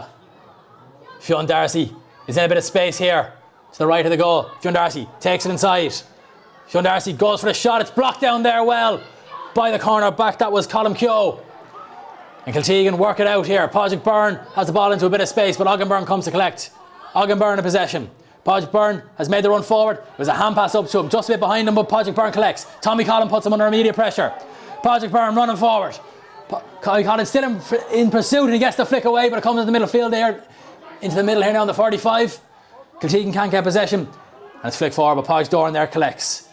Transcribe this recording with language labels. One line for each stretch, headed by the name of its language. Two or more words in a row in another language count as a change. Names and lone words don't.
English: Fionn Darcy is in a bit of space here to the right of the goal. Fionn Darcy takes it inside. Fionn Darcy goes for the shot. It's blocked down there well by the corner back. That was Colm Keogh. And Kiltegan work it out here. Padraig Byrne has the ball into a bit of space, but Aughrim Byrne comes to collect. Aughrim Byrne in possession. Padraig Byrne has made the run forward. It was a hand pass up to him, just a bit behind him, but Padraig Byrne collects. Tommy Collin puts him under immediate pressure. Padraig Byrne running forward. Collin still in pursuit, and he gets the flick away, but it comes in the middle field there, into the middle here now on the 45. Kiltegan can't get possession, and it's flicked forward, but Padraig Doran there collects.